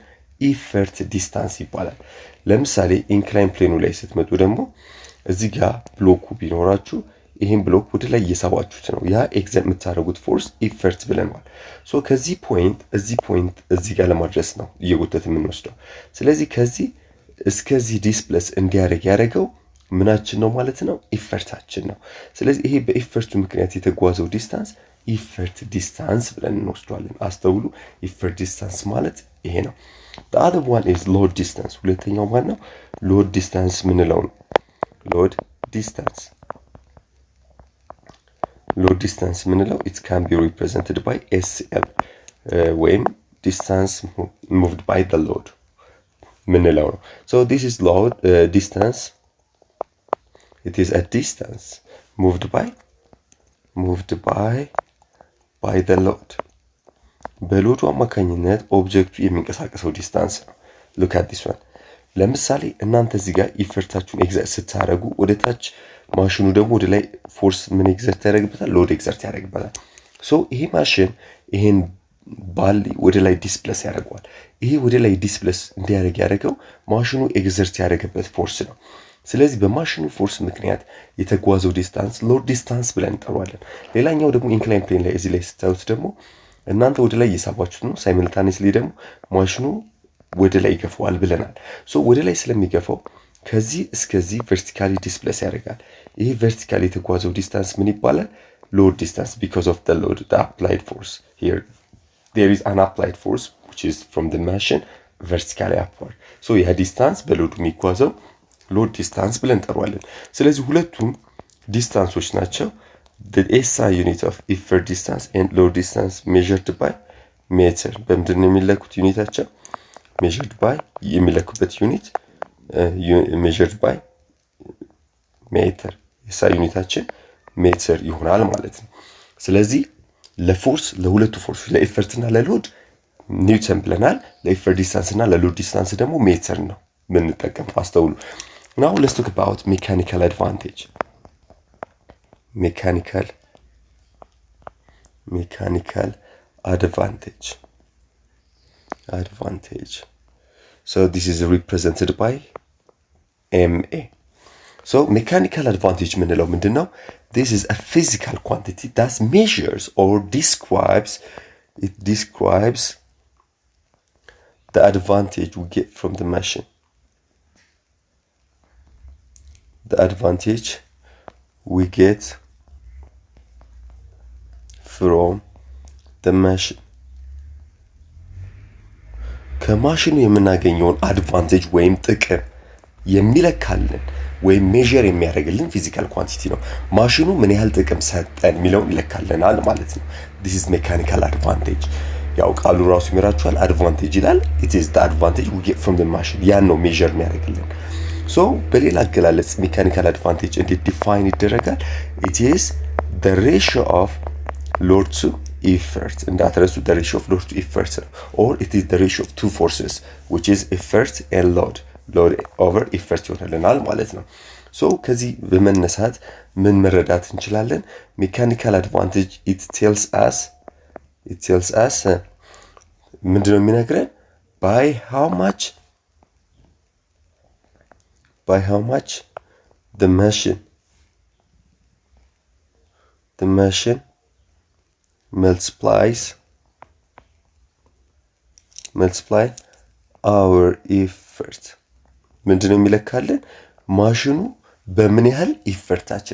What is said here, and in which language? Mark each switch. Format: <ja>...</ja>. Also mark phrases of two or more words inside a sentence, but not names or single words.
<en>effort distance</en> <am>ይባላል። ለምሳሌ</am> <en>incline plane</en> <am>ላይ ስትመጡ ደግሞ እዚህ ጋር ብሎኩ ቢኖራችሁ ይሄን ብሎክ ወደ ላይ እየሳባችሁት ነው። ያ ኤግዘርት የምታደርጉት</am> <en>force effort</en> <am>ብለናል። ሶ ከዚህ ፖይንት እዚህ ጋር ለማድረስ ነው እየጎተት የምንወስደው። ስለዚህ ከዚህ እስከዚህ ዲስፕለስ እንዲያደርግ ያደረገው ምናችን ነው ማለት ነው? ኢፈርታችን ነው። ስለዚህ ይሄ በኢፈርቱ ምክንያት የተጓዘው</am> <en>distance effort distance</en> <am>ብለን እንወስደዋለን። አስተውሉ።</am> <en>effort distance</en> <am>ማለት ይሄ ነው።</am> <en>the other one is load distance።</en> <am>ሁለተኛው ማለት ነው</am> <en>load distance</en> <am>ምንለው ነው። load</am> <en>distance ምንለው it can be represented by SL ወይም distance moved by the load</en> <am>ምንለው ነው።</am> <en>so this is load distance it is a distance moved by the load</en> <am>በሎዱ አማካኝነት ኦብጀክቱ የሚንቀሳቀሰው ዲስታንስ ነው።</am> <en>look at this one</en> <am>ለምሳሌ እናንተ እዚህ ጋር ኢፈርታችሁን ኤግዘርት ስታደርጉ ወደ ታች ማሽኑ ደግሞ ወደ ላይ ፎርስ ምን ኤግዘርት ያደርግበታል ሎድ ኤግዘርት ያደርግበታል ሶ ይሄ ማሽን ይሄን ባሊ ወደ ላይ ዲስፕሌስ ያደርገዋል ይሄ ወደ ላይ ዲስፕሌስ እንዲያደርግ ያደረገው ማሽኑ ኤግዘርት ያደረገበት ፎርስ ነው ስለዚህ በማሽኑ ፎርስ ምክንያት የተጓዘው ዲስታንስ</am> <en>load distance</en> <am>ብለን እንጠራዋለን ሌላኛው ደግሞ</am> <en>incline plane</en> <am>ላይ እዚህ ላይ ስታዩት ደግሞ እናንተ ወደ ላይ እየሳባችሁት ነው ሳይመልታኒየስሊ ደግሞ ማሽኑ ወደ ላይ ይገፋዋል ብለናል ሶ ወደ ላይ ስለሚገፋው ከዚህ እስከዚህ</am> <en>vertically displace</en> <am>ያደርጋል ይሄ ቨርቲካሊ የተጓዘው ዲስታንስ ምን ይባላል</am> <en>load distance because of the load the applied force here there is an applied force which is from the machine vertically upward so</en> <am>ይሄ ዲስታንስ በሎዱ የሚጓዘው</am> <en>load distance ብለን</en> <am>እንጠራዋለን ስለዚህ ሁለቱም ዲስታንሶች ናቸው</am> <en>the SI unit of effort distance and load distance measured by meter</en> <am>በምንድን ነው የሚለኩት ዩኒታቸው</am> <en>measured by</en> <am>የሚለኩበት ዩኒት</am> <en>measured by meter SI</en> <am>ዩኒታችን ሜትር ይሆናል ማለት ነው ስለዚህ ለፎርስ ለሁለቱ ፎርስ ለኤፈርት እና ለሎድ ኒውተን ብለናል ለኤፈርት ዲስታንስ እና ለሎድ ዲስታንስ ደግሞ ሜትር ነው ምንጠቀም አስተውሉ</am> <en>now let's talk about mechanical advantage mechanical advantage so this is represented by MA so mechanical advantage</en> <am>ምንለው ምንድነው</am> <en>this is a physical quantity that measures or describes the advantage we get from the machine the advantage we get from the machine</en> <am>ከማሽኑ የምናገኘውን አድቫንቴጅ ወይም ጥቅም የሚለካልን ወይ ሜዠር የሚያደርግልን</am> <en>physical quantity</en> <am>ነው ማሽኑ ምን ያህል ጥቅም ሰጠን የሚለው ይለካልናል ማለት ነው</am> <en>this is mechanical advantage</en> <am>ያው ቃሉ ራሱ ይመራችኋል advantage ይላል</am> <en>it is the advantage we get from the machine</en> <am>ያን ነው ሜዠር የሚያደርግልን</am> <en>so</en> <am>በሌላ አገላለጽ</am> <en>mechanical advantage</en> <am>እንዴት ዲፋይን ይደረጋል</am> <en>it is the ratio of load to effort እንዳትረሱ the ratio of load to effort or it is the ratio of two forces which is effort and load over effort</en> <am>ይሆናልናል ማለት ነው</am> <en>so</en> <am>ከዚህ በመነሳት ምን መረዳት እንችላለን</am> <en>mechanical advantage it tells us</en> <am>ምንድነው የሚነግረን</am> <en>by how much the machine multiply our effort</en> <am>ምንድነው የሚለካልን ማሽኑ በምን ያህል ኢፈርታችን</am>